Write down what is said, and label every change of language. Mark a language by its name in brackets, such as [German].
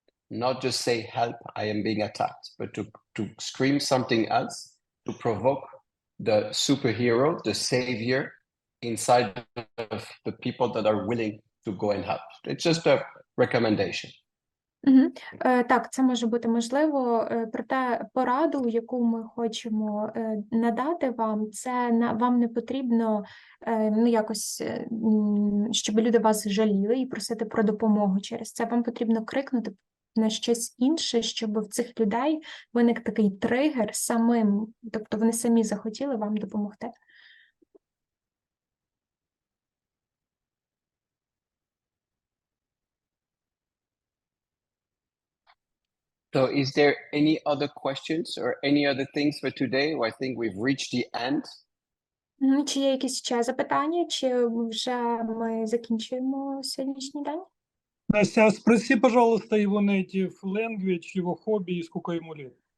[English] Not just say, help, I am being attacked, but to scream something else, to provoke the superhero, the savior inside of the people that are willing to go and help. It's just a recommendation. [Ukrainian] Так, це може бути можливо, проте пораду, яку ми хочемо надати вам, це вам не потрібно якось, щоб люди вас жаліли і просити про допомогу через це. Вам потрібно крикнути на щось інше, щоб в цих людей виник такий тригер самим, тобто вони самі захотіли вам допомогти. [English] So is there any other questions or any other things for today? I think we've reached the end. [Ukrainian] Чи є якісь ще запитання, чи вже ми закінчуємо сьогоднішній день? [Russian] Настя, спроси, пожалуйста, его [English] native language, [Russian] его хобби и сколько ему лет.